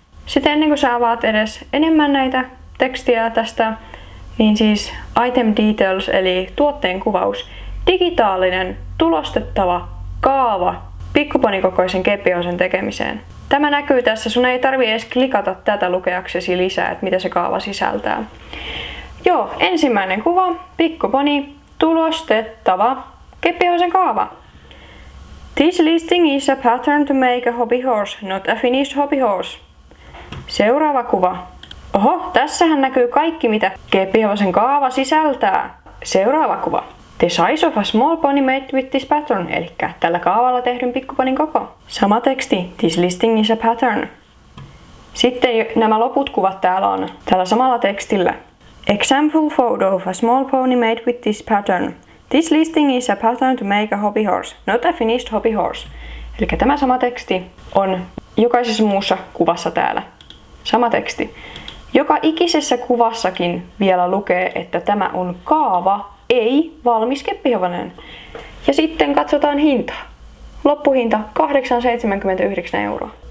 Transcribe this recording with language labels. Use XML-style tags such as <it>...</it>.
<fi>Sitten ennen kuin sä avaat edes enemmän näitä tekstiä tästä, niin siis Item Details eli tuotteen kuvaus, digitaalinen tulostettava kaava pikkuponikokoisen keppihousen tekemiseen. Tämä näkyy tässä, sun ei tarvitse edes klikata tätä lukeaksesi lisää, että mitä se kaava sisältää. Joo, ensimmäinen kuva, pikkuponi, tulostettava keppihousen kaava.</fi> <en>This listing is a pattern to make a hobby horse, not a finished hobby horse.</en> <fi>Seuraava kuva. Oho, tässähän näkyy kaikki mitä keppihevosen kaava sisältää. Seuraava kuva.</fi> <en>The size of a small pony made with this pattern,</en> <fi>eli tällä kaavalla tehdyn pikkuponin koko. Sama teksti.</fi> <en>This listing is a pattern.</en> <fi>Sitten nämä loput kuvat täällä on tällä samalla tekstillä.</fi> <en>Example photo of a small pony made with this pattern. This listing is a pattern to make a hobby horse, not a finished hobby horse.</en> <fi>Eli tämä sama teksti on jokaisessa muussa kuvassa täällä. Sama teksti. Joka ikisessä kuvassakin vielä lukee, että tämä on kaava, ei valmis keppihevonen. Ja sitten katsotaan hintaa. Loppuhinta 8,79 €.</fi>